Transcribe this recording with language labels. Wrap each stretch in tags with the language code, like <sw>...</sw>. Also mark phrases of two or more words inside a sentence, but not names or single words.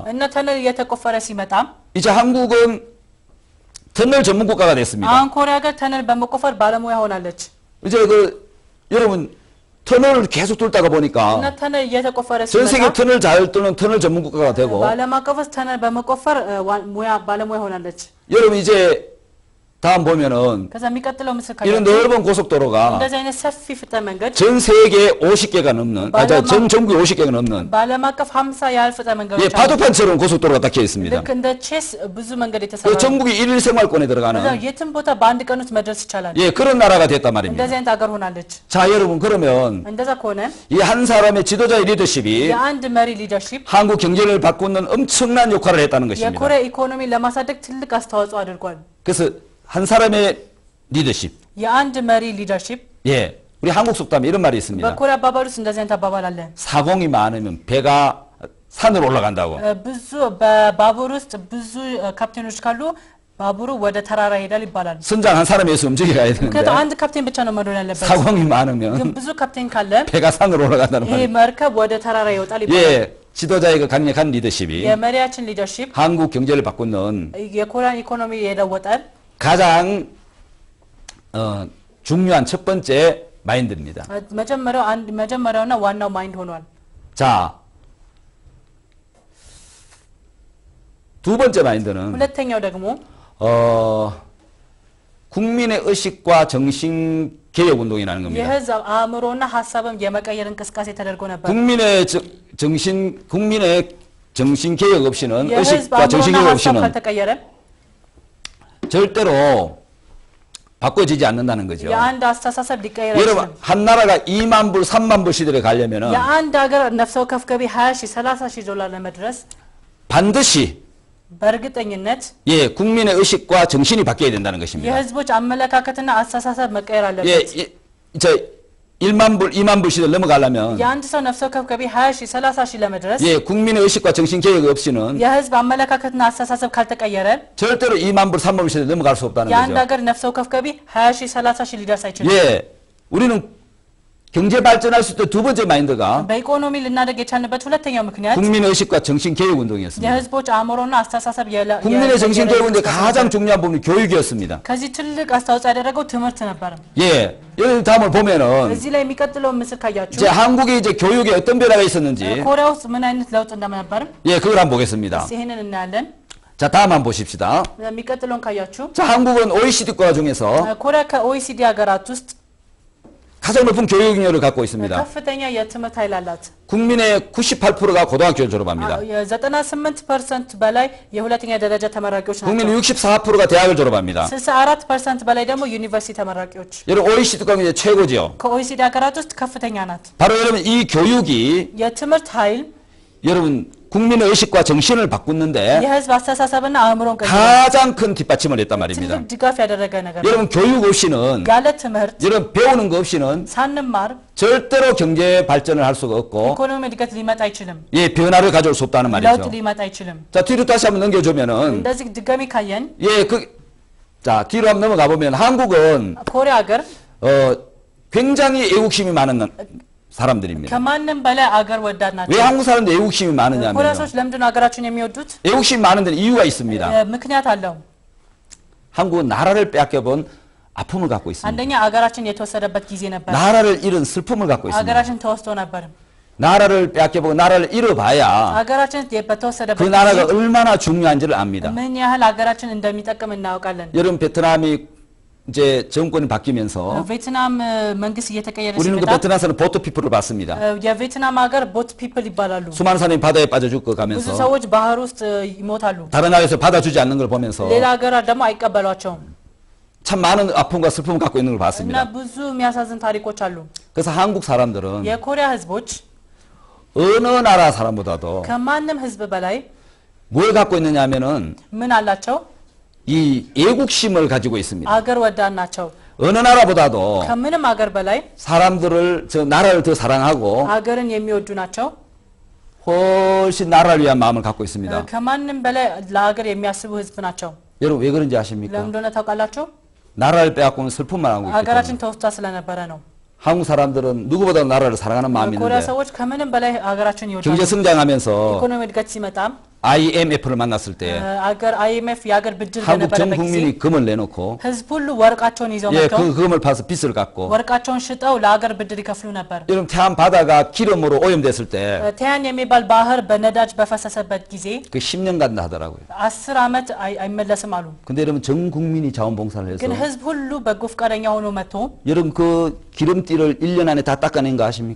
<am>እና 터널 እየተቆፈረ ሲመጣ</am> <ko>이제 한국은 터널 전문 국가가 됐습니다.</ko> <am>አሁን ኮሪያ ጋር 터널 በመቆፈር ባለሙያ ሆናለች</am> <ko>이제 여러분 터널을 계속 뚫다가 보니까</ko> <am>እና 터널 እየተቆፈረ</am> <ko>전 세계</ko> <am>ሲመጣ</am> <ko>터널 잘 뚫는 터널 전문 국가가 되고</ko> <am>በዓለም አቀፍ ውስጥ 터널 በመቆፈር ባለሙያ ሆናለች</am> <ko>여러분 이제 다음 보면은</ko> <am>ከዛ የሚቀጥለው ምስል</am> <ko>이런</ko> <am>ካያችሁ</am> <ko>넓은 고속도로가</ko> <am>እንደዚህ አይነት ሰፊ ፍጥነት መንገድ</am> <ko>전 세계 50개가 넘는 전 전국에 50개가 넘는</ko> <am>በዓለም አቀፍ 50 ያህል ፍጥነት መንገዶች አሉ</am> <ko>바둑판처럼 고속도로가 닦여 있습니다.</ko> <am>ልክ እንደ ቼስ ብዙ መንገድ</am> <ko>그</ko> <am>የተሰራ ነው</am> <ko>전국이 일일 생활권에</ko> <am>ከዛ</am> <ko>들어가는</ko> <am>የትም ቦታ በአንድ ቀን ውስጥ መድረስ ይቻላል</am> <ko>그런 나라가 됐단 말입니다.</ko> <am>እንደዚህ አይነት ሀገር ሆናለች</am> <ko>자, 여러분 그러면</ko> <am>እንደዛ ከሆነ</am> <ko>이 한 사람의 지도자의 리더십이</ko> <am>የአንድ መሪ ሊደርሺፕ</am> <ko>한국 경제를 바꾸는 엄청난 역할을 했다는 것입니다.</ko> <am>የኮሪያ ኢኮኖሚ ለማሳደግ ትልቅ አስተዋጽኦ አድርጓል</am> <ko>그래서 한 사람의 리더십.</ko> <am>የአንድ መሪ ሊደርሺፕ</am> <ko>우리 한국 속담에 이런 말이 있습니다.</ko> <am>በኮሪያ አባባል ውስጥ እንደዚህ አይነት አባባል አለ</am> <ko>사공이 많으면 배가 산으로 올라간다고.</ko> <am>ብዙ በባቡር ውስጥ ብዙ ካፕቴኖች ካሉ ባቡሩ ወደ ተራራ ይሄዳል ይባላል</am> <ko>선장 한 사람에서 움직여 가야</ko> <am>ምክንያቱም</am> <ko>되는데</ko> <am>አንድ ካፕቴን ብቻ ነው መሆን ያለበት</am> <ko>사공이</ko> <am>ግን</am> <ko>많으면</ko> <am>ብዙ ካፕቴን ካለ</am> <ko>배가 산으로 올라간다는</ko> <am>ይሄ</am> <ko>말이에요.</ko> <am>መርከብ ወደ ተራራ ይወጣል ይባላል</am> <ko>지도자의 그 강력한 리더십이</ko> <am>የመሪያችን ሊደርሺፕ</am> <ko>한국 경제를 바꾸는</ko> <am>የኮሪያን ኢኮኖሚ የለወጠ</am> <ko>가장 중요한 첫 번째 마인드입니다.</ko> <am>መጀመሪያውና ዋናው ማይንድ ሆኗል</am> <ko>자, 두 번째 마인드는</ko> <am>ሁለተኛው ደግሞ</am> <ko>국민의 의식과 정신 개혁 운동이라는 겁니다.</ko> <am>የህዝብ አእምሮና ሀሳብም የመቀየር እንቅስቃሴ ተደርጎ ነበር</am> <ko>국민의 정신 개혁 없이는</ko> <am>የህዝብ</am> <ko>의식과 정신</ko> <am>አእምሮና</am> <ko>개혁</ko> <am>ሀሳብ</am> <ko>없이는</ko> <am>ካልተቀየረ</am> <ko>절대로 바꿔지지 않는다는 거죠.</ko> <am>የአንድ አስተሳሰብ ሊቀየር</am> <ko>여러분</ko> <am>አይችልም</am> <ko>한 나라가 2만 불, 3만 불 시대를 가려면은</ko> <am>የአንድ ሀገር ነፍስ ወከፍ ገቢ 20 ሺህ 30 ሺህ ዶላር ለመድረስ</am> <ko>반드시</ko> <am>በእርግጠኝነት</am> <ko>국민의 의식과 정신이 바뀌어야 된다는 것입니다.</ko> <am>የህዝቦች አመለካከትና አስተሳሰብ መቀየር አለበት</am> <ko>저 1만 불, 2만 불 시대를 넘어가려면</ko> <am>የአንድ ሰው ነፍስ ወከፍ ገቢ 20 ሺህ 30 ሺህ ለመድረስ</am> <ko>국민의 의식과 정신 개혁 없이는</ko> <am>የህዝብ አመለካከትና አስተሳሰብ ካልተቀየረ</am> <ko>절대로 2만 불, 3만 불 시대를 넘어갈 수 없다는</ko> <am>የአንድ</am> <ko>거죠.</ko> <am>ሀገር ነፍስ ወከፍ ገቢ 20 ሺህ 30 ሺህ ሊደርስ አይችልም</am> <ko>우리는 경제 발전할 수 있던 두 번째 마인드가</ko> <am>በኢኮኖሚ ልናደግ የቻልንበት ሁለተኛው ምክንያት</am> <ko>국민의 의식과 정신 개혁 운동이었습니다.</ko> <am>የህዝቦች አእምሮና አስተሳሰብ</am> <ko>국민의 정신 개혁 운동의 가장 중요한 부분이 교육이었습니다.</ko> <am>ከዚህ ትልቅ አስተዋጽኦ ያደረገው ትምህርት ነበር</am> <ko>여기 다음을 보면은</ko> <am>እዚህ ላይ የሚቀጥለው ምስል ካያችሁ</am> <ko>이제 한국이 이제 교육에 어떤 변화가 있었는지</ko> <am>ኮሪያ ውስጥ ምን አይነት ለውጥ እንደነበር</am> <ko>그걸 한번 보겠습니다.</ko> <am>ይሄንን እናያለን</am> <ko>자, 다음 한번 보십시다.</ko> <am>የሚቀጥለውን ካያችሁ</am> <ko>자, 한국은 OECD 국가 중에서</ko> <am>ኮሪያ ከኦኢሲዲ ሀገራት ውስጥ</am> <ko>가장 높은 교육 능력을 갖고 있습니다.</ko> <am>ከፍተኛ የትምህርት ኃይል አላት</am> <ko>국민의 98%가 고등학교를 졸업합니다.</ko> <am>98% በላይ የሁለተኛ ደረጃ ተመራቂዎች ናቸው</am> <ko>국민의 64%가 대학을 졸업합니다.</ko> <am>64% በላይ ደግሞ ዩኒቨርሲቲ ተመራቂዎች</am> <ko>여러분 OECD 국가 중에 최고죠.</ko> <am>ከኦኢሲዲ ሀገራት ውስጥ ከፍተኛ ናት</am> <ko>바로 여러분 이 교육이</ko> <am>የትምህርት ኃይል</am> <ko>여러분 국민의 의식과 정신을 바꾸는데</ko> <am>የህዝብ አስተሳሰብና አእምሮን</am> <ko>가장 큰 뒷받침을 했단 말입니다.</ko> <am>ትልቅ ድጋፍ ያደረገ ነገር ነው</am> <ko>여러분 교육 없이는</ko> <am>ያለ ትምህርት</am> <ko>여러분 배우는 거 없이는</ko> <am>ሳንማር</am> <ko>절대로 경제 발전을 할 수가 없고</ko> <am>ኢኮኖሚ እድገት ሊመጣ አይችልም</am> <ko>변화를 가져올 수 없다는</ko> <am>ለውጥ</am> <ko>말이죠.</ko> <am>ሊመጣ አይችልም</am> <ko>자, 뒤로 다시 한번 넘겨주면은</ko> <am>እንደዚህ ድጋሚ ካየን</am> <ko>자, 뒤로 한번 넘어가 보면 한국은</ko> <am>ኮሪያ ሀገር</am> <ko>굉장히 애국심이 많은 사람들입니다.</ko> <am>ከማንም በላይ አገር ወዳድ ናቸው</am> <ko>왜 한국 사람들 애국심이</ko> <am>ኮሪያ</am> <ko>많으냐면</ko> <am>ሰዎች ለምንድን ነው ሀገራችን የሚወዱት</am> <ko>애국심이 많은 데는 이유가 있습니다.</ko> <am>ምክንያት አለው</am> <ko>한국은 나라를 뺏겨본 아픔을 갖고 있습니다.</ko> <am>አንደኛ ሀገራችን የተወሰደበት ጊዜ ነበር</am> <ko>나라를 잃은 슬픔을 갖고 있습니다.</ko> <am>ሀገራችን ተወስዶ ነበር</am> <ko>나라를 뺏겨보고 나라를 잃어봐야</ko> <am>ሀገራችን</am> <ko>그</ko> <am>በተወሰደበት</am> <ko>나라가</ko> <am>ጊዜ</am> <ko>얼마나 중요한지를 압니다.</ko> <am>ምን ያህል ሀገራችን እንደሚጠቅም እናውቃለን</am> <ko>여러분 베트남이 이제 정권이 바뀌면서</ko> <am>ቬትናም መንግስት እየተቀየረ</am> <ko>우리는 그</ko> <am>ሲመጣ</am> <ko>베트남에서는 보트 피플을 봤습니다.</ko> <am>የቬትናም ሀገር</am> <en>boat people</en> <am>ይባላሉ</am> <ko>수많은 사람이 바다에 빠져 죽고</ko> <am>ብዙ</am> <ko>가면서</ko> <am>ሰዎች ባህር ውስጥ ይሞታሉ</am> <ko>다른 나라에서 받아주지 않는 걸 보면서</ko> <am>ሌላ ሀገራት ደግሞ አይቀበሏቸውም</am> <ko>참 많은 아픔과 슬픔을 갖고 있는 걸</ko> <am>እና</am> <ko>봤습니다.</ko> <am>ብዙ የሚያሳዝን ታሪኮች አሉ</am> <ko>그래서 한국 사람들은</ko> <am>የኮሪያ ህዝቦች</am> <ko>어느 나라 사람보다도</ko> <am>ከማንም ህዝብ በላይ</am> <ko>뭘 갖고 있느냐 하면은</ko> <am>ምን አላቸው</am> <ko>이 애국심을 가지고 있습니다.</ko> <am>አገር ወዳድ ናቸው</am> <ko>어느 나라보다도</ko> <am>ከምንም አገር በላይ</am> <ko>사람들을 나라를 더 사랑하고</ko> <am>ሀገርን የሚወዱ ናቸው</am> <ko>훨씬 나라를 위한 마음을 갖고 있습니다.</ko> <am>ከማንም በላይ ለሀገር የሚያስቡ ህዝብ ናቸው።</am> <ko>여러분 왜 그런지 아십니까?</ko> <am>ለምን እንደሆነ ታውቃላችሁ?</am> <ko>나라를 빼앗고는 슬픔만 하고 있기</ko> <am>ሀገራችን</am> <ko>때문에.</ko> <am>ተወስዳ ስለነበረ ነው።</am> <ko>한국 사람들은 누구보다 나라를 사랑하는 마음이</ko> <am>ኮሪያ</am> <ko>있는데</ko> <am>ሰዎች ከምንም በላይ ሀገራችን ይወዳሉ።</am> <ko>경제 성장하면서</ko> <am>ኢኮኖሚ እድገት ሲመጣም</am> <ko>IMF를 만났을 때</ko> <am>አገር IMF የሀገር ብድር</am> <ko>한국 전</ko> <am>በነበረበት ጊዜ</am> <ko>국민이 금을 내놓고</ko> <am>ህዝብ ሁሉ ወርቃቸውን ይዘው</am> <ko>예,</ko> <am>መጥተው</am> <ko>그 금을 파서 빚을 갚고</ko> <am>ወርቃቸውን ሽጠው ለሀገር ብድር ይከፍሉ ነበር።</am> <ko>여러분 태안 바다가 기름으로 오염됐을 때</ko> <am>태안 የሚባል ባህር በነዳጅ በፈሰሰበት ጊዜ</am> <ko>그 10년 간다 하더라고요.</ko> <am>10 ዓመት አይመለስም አሉ።</am> <ko>근데 여러분 전 국민이 자원봉사를 해서</ko> <am>ግን ህዝብ ሁሉ በጎ ፈቃደኛ ሆኖ መጥቶ</am> <ko>여러분 그 기름띠를 1년 안에 다 닦아낸 거 아십니까?</ko>